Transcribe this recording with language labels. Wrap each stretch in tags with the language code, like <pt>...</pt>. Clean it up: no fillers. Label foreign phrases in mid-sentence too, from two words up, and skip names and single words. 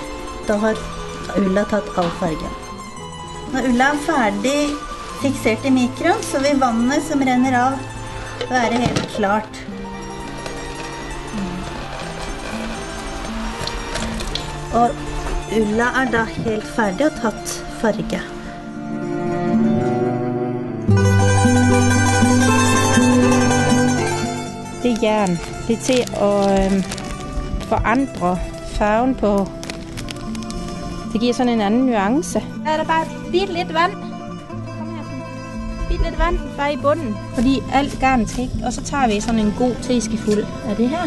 <no>Da har ulla tatt all fargen. Når ulla er ferdig fiksert i mikroen, så vil vannet som renner av være helt klart. Og ulla da helt ferdig og tatt farge.</no> <da>Det er jern. Det er til at forandre farven på. Det giver sådan en anden nuance. Der er der bare bitte lidt vand. Kom her. Bitte lidt vand bare i bunden, fordi alt garnet skal ikke. Og så tager vi sådan en god teskefuld af det her.</da>